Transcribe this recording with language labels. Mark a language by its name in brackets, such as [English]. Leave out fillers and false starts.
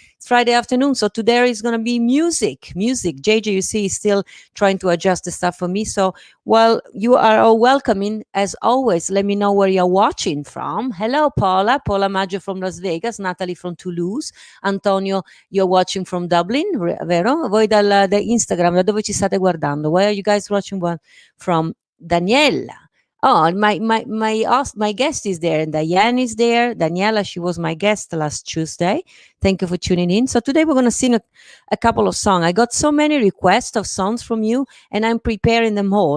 [English] It's Friday afternoon, so today is going to be music. Music. JJ, you see, is still trying to adjust the stuff for me. So, well, you are all welcoming as always. Let me know where you're watching from. Hello, Paula. Paula Maggio from Las Vegas. Natalie from Toulouse. Antonio, you're watching from Dublin, [Italian] vero? Voi da Instagram, da dove ci state guardando? [English] Where are you guys watching from? Daniela. Oh, my guest is there, and Diane is there. Daniela, she was my guest last Tuesday. Thank you for tuning in. So today we're going to sing a couple of songs. I got so many requests of songs from you, and I'm preparing them all.